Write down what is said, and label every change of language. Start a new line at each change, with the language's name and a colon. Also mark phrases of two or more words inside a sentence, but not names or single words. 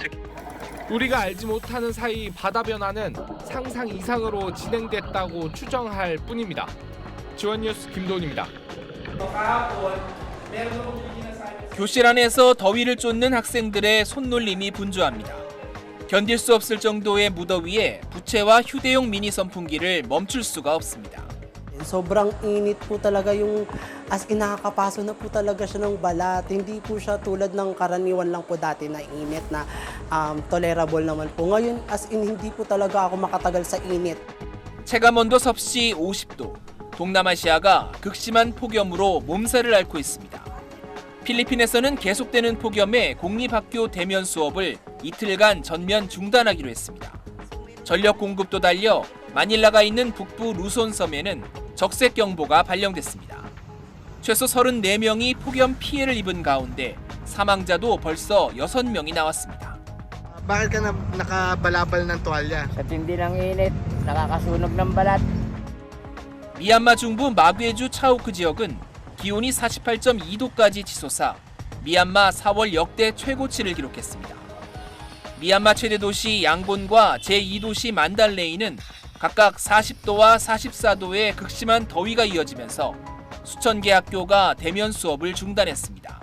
Korean: 우리가 알지 못하는 사이 바다 변화는 상상 이상으로 진행됐다고 추정할 뿐입니다. 지원뉴스 김도훈입니다. 교실 안에서 더위를 쫓는 학생들의 손놀림이 분주합니다. 견딜 수 없을 정도의 무더위에 부채와 휴대용 미니 선풍기를 멈출 수가 없습니다.
Filipino: Sobrang init po talaga yung
English: as in
Filipino: nakakapaso na po talaga siya ng balat. Hindi po siya tulad ng karaniwan lang po dati na init na tolerable naman po. Ngayon
English: as in
Filipino: hindi po talaga ako makatagal sa init.
Korean: 체감온도 섭씨 50도. 동남아시아가 극심한 폭염으로 몸살을 앓고 있습니다. 필리핀에서는 계속되는 폭염에 공립학교 대면 수업을 이틀간 전면 중단하기로 했습니다. 전력 공급도 달려 마닐라가 있는 북부 루손 섬에는 적색경보가 발령됐습니다. 최소 34명이 폭염 피해를 입은 가운데 사망자도 벌써 6명이 나왔습니다.
Filipino: Bakit ka nakabalabal ng tuwalya? Sa tindi ng init, nakakasunog ng balat.
Korean: 미얀마 중부 마귀에주 차오크 지역은 기온이 48.2도까지 치솟아 미얀마 4월 역대 최고치를 기록했습니다. 미얀마 최대 도시 양곤과 제2도시 만달레이는 각각 40도와 44도의 극심한 더위가 이어지면서 수천 개 학교가 대면 수업을 중단했습니다.